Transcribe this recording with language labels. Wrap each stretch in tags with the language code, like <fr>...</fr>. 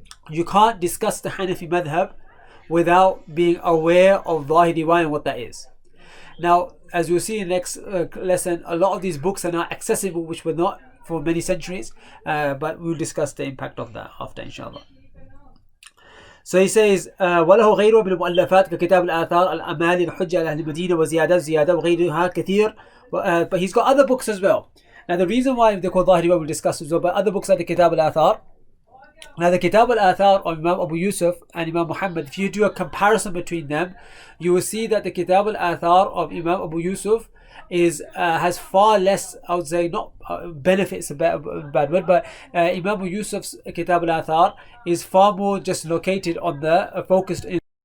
<en>You can't discuss the Hanafi madhab without being aware of Zahiri Riwayah and what that is. Now, as we'll see in the next lesson, a lot of these books are now accessible, which were not for many centuries, but we'll discuss the impact of that after, inshallah. So he says,</en> <ar>وله غيره من المؤلفات ككتاب الآثار الأمال الحجة على أهل المدينة وزيادات زيادة وغيرها كثير.</ar> <en>But he's got other books as well. Now the reason why they're called Zahiri, we'll discuss as well, but other books like the Kitab al-Athar. Now the Kitab al-Athar of Imam Abu Yusuf and Imam Muhammad, if you do a comparison between them, you will see that the Kitab al-Athar of Imam Abu Yusuf has far less, I would say, not benefits, a bad word, but Imam Abu Yusuf's Kitab al-Athar is far more just located on the focused in.</en>